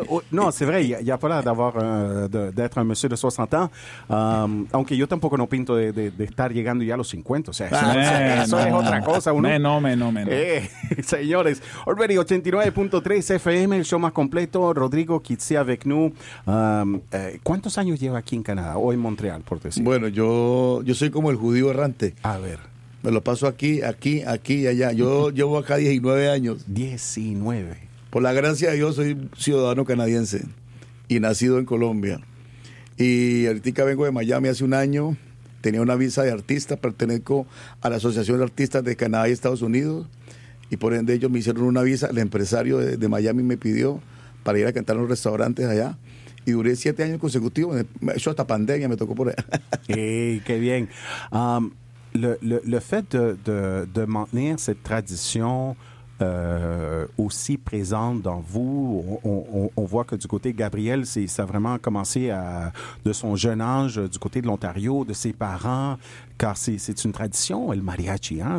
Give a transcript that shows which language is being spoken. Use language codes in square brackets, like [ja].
[fr] Non, c'est vrai, il n'y a pas l'air d'être un monsieur de 60 ans. [es] Aunque yo tampoco no pinto de estar llegando ya a los 50. O sea, eso es otra cosa. No. Señores, Orberi 89.3 FM, el show más completo. [fr] Rodrigo Kitsi avec nous. [es] ¿Cuántos años lleva aquí en Canadá o en Montreal, por decir? Bueno, yo soy como el judío errante. A ver. Me lo paso aquí y allá. Yo llevo acá 19 años. 19. Por la gracia de Dios, soy ciudadano canadiense y nacido en Colombia. Y ahorita vengo de Miami hace un año tenía una visa de artista, pertenezco a la Asociación de Artistas de Canadá y Estados Unidos, y por ende ellos me hicieron una visa, el empresario de Miami me pidió para ir a cantar en los restaurantes allá, y duré 7 años consecutivos, eso hasta pandemia me tocó por allá. Hey, qué bien. [fr] Le fait de maintenir cette tradition aussi présente dans vous, on voit que du côté de Gabriel, ça a vraiment commencé de son jeune âge, du côté de l'Ontario, de ses parents, car c'est une tradition, le mariachi, hein?